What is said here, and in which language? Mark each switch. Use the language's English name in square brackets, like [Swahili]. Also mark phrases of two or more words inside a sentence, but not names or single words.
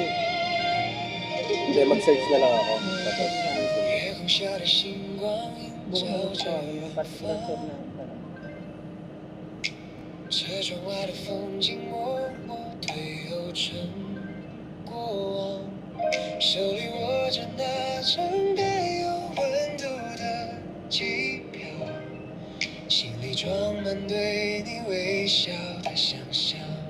[Filipino] Hindi, mag-search na lang ako. Tapos, Bukas mo ito tawagin yung [English] particular shop [Filipino] na parang [Chinese] 车窗外的风景默默退后成过往，手里握着那张带有温度的机票，心里装满对你微笑的想象。